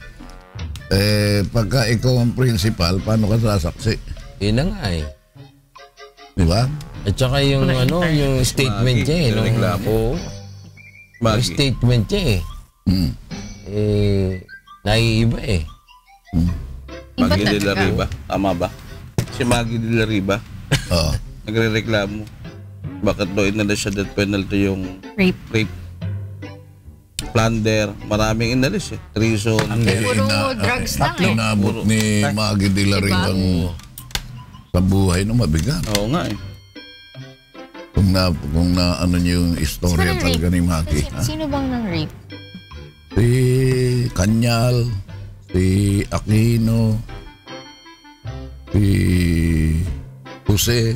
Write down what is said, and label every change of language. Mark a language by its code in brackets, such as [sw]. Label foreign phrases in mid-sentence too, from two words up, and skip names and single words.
[tl] Pagka ikaw ang principal, paano ka sasaksi? Yun na nga eh. Di ba? At saka yung yung statement niya eh. reklamo. Yung statement niya Hmm. naiiba eh. Iba Maggie de la talaga. Riva. Tama ba? Si Maggie de la Riva. Oo. Nagre-reklamo. Bakit daw inala siya death penalty yung Rape. plunder, maraming inalis eh. Treason. Puro drugs lang eh. Inabot ni Maggie de la Riva ang sa buhay no mabigat. Oo nga eh. Kung na ano niyo yung istorya Sino talaga ni Maggie. Sino bang nang rape? Si Kanyal, si Aquino, si Jose.